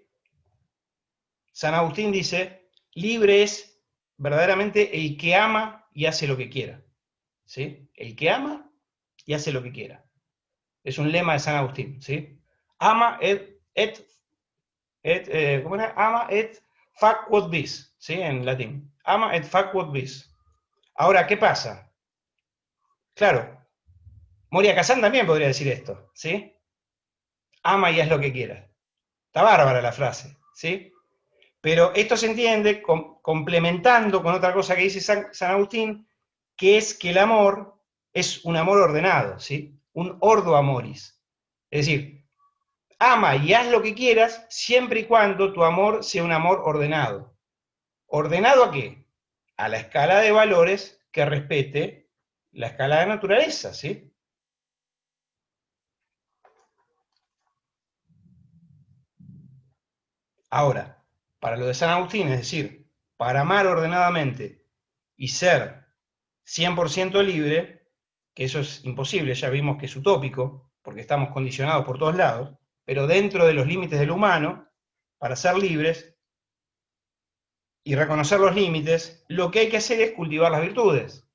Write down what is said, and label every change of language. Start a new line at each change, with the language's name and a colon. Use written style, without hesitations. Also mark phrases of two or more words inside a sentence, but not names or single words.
Spanish: San Agustín dice, libre es verdaderamente el que ama y hace lo que quiera. ¿Sí? El que ama y hace lo que quiera. Es un lema de San Agustín. ¿Sí? Ama ¿cómo era?
Latin: Ama et fac quod vis,
Spanish: ¿sí? En latín.
Latin: Ama et fac quod vis.
Spanish: Ahora, ¿qué pasa? Claro, Moria Kazan también podría decir esto, ¿sí? Ama y haz lo que quieras. Está bárbara la frase, ¿sí? Pero esto se entiende complementando con otra cosa que dice San Agustín, que es que el amor es un amor ordenado, ¿sí?
Latin: Un ordo amoris.
Spanish: Es decir, ama y haz lo que quieras siempre y cuando tu amor sea un amor ordenado. ¿Ordenado a qué? A la escala de valores que respete la escala de naturaleza, ¿sí? Ahora, para lo de San Agustín, es decir, para amar ordenadamente y ser 100% libre, que eso es imposible, ya vimos que es utópico, porque estamos condicionados por todos lados, pero dentro de los límites del humano, para ser libres y reconocer los límites, lo que hay que hacer es cultivar las virtudes.